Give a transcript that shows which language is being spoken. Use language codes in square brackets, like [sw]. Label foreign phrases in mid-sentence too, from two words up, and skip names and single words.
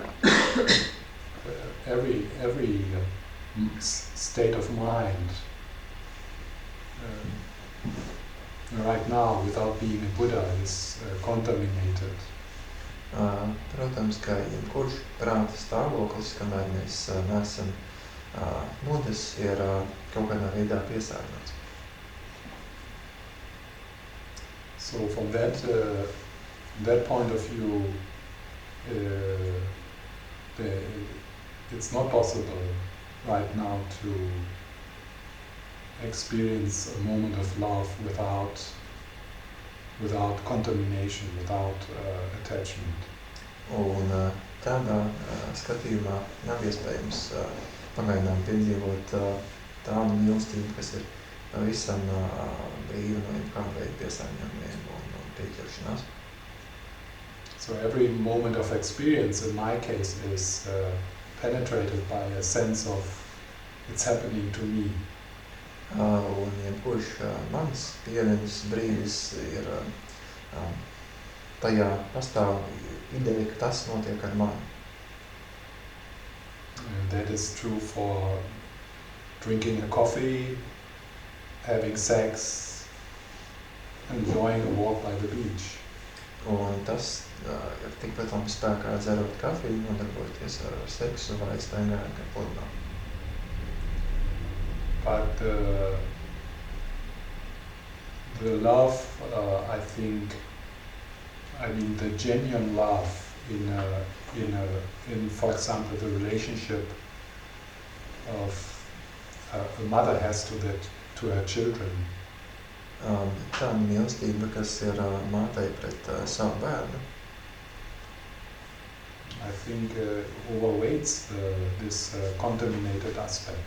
[en] every state of mind right now, without being a Buddha, is contaminated. [lv] Protams, ka jebkurš prāta stāvoklis, kamēr mēs neesam Budas, ir kaut kādā veidā piesārņots. [en] So from that point of view, it's not possible right now to experience a moment of love without contamination, without attachment. [lv] Un tādā skatījumā nav iespējams pagaidām piedzīvot tādu mīlestību, kas ir pavisam brīva no jebkāda veida piesārņojumiem un pieķeršanās. [en] So every moment of experience, in my case, is penetrated by a sense of it's happening to me. [lv] Un jebkurš mans pieredzes brīdis ir tajā pastāv ideja, ka tas notiek ar mani. [en] That is true for drinking a coffee, having sex, enjoying a walk by the beach. [lv] Un tas ir tikpat labi spēkā dzerot kafiju, nodarboties ar seksu vai staigājot ar pludmā. [en] But the love, I mean the genuine love in for example, the relationship of a mother has to her children. [lv] Tāda mīlestība, kas ir mātei pret savu bērnu, [en] I think overweights this contaminated aspect.